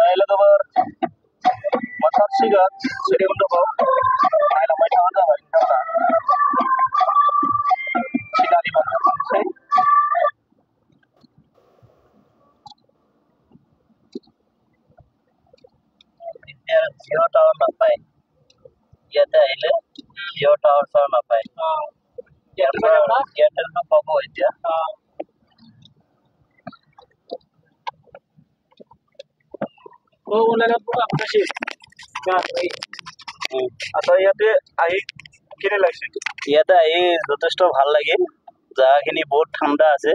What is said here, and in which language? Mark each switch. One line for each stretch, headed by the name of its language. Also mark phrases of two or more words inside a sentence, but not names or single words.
Bodo: लोगोफोर मोनथारसिगोन सिरिमन्डपआव नायलांबाय थाबानो जाबाय नोंथांमोना सिनारि मोनसै जिओ टावर नापाय
Assamese: ইয়াতে আহিলে জিঅ' টাৱাৰ চাৱাৰ নাপায় এয়াৰটেলটো পাব এতিয়া আচ্ছা ইয়াতে আহি কেনে লাগিছে ইয়াতে আহি যথেষ্ট ভাল লাগিল জাগাখিনি বহুত ঠাণ্ডা আছে